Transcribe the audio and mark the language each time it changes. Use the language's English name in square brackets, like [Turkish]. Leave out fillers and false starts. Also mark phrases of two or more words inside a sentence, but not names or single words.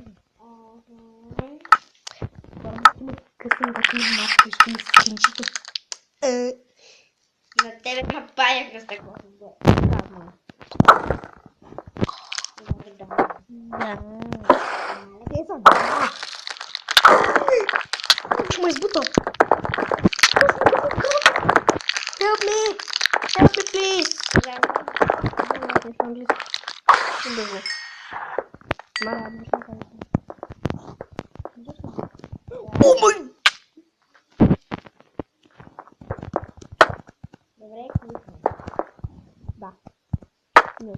[Bulgarian] На тебе напаях на стъклото. Ще ме избута. [English] Help me! Help me, please! Oh my! [Bulgarian] Добре, кликна. Да. Не.